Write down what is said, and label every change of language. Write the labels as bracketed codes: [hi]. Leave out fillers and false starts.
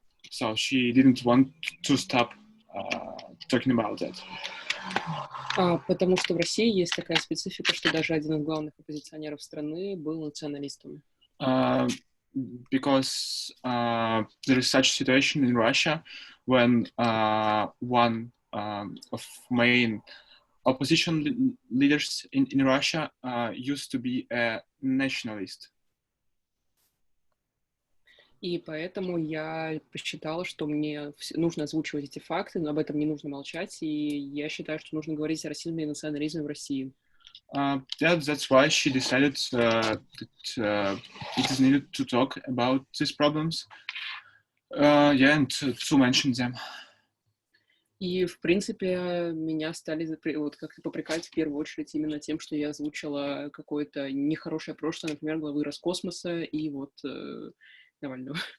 [en] So she didn't want to stop talking about that. [ru] Потому что в России есть такая специфика, что даже один из главных оппозиционеров страны был националистом. [en] Because there is such situation in Russia when one of main opposition leaders in Russia used to be a nationalist. [ru] И поэтому я посчитала, что мне нужно озвучивать эти факты, но об этом не нужно молчать, и я считаю, что нужно говорить о расизме и национализме в России. [en] That's why she decided that it is needed to talk about these problems, and to mention them. [ru] И, в принципе, меня стали вот как-то попрекать в первую очередь именно тем, что я озвучила какое-то нехорошее прошлое, например, главы Роскосмоса и вот Навального.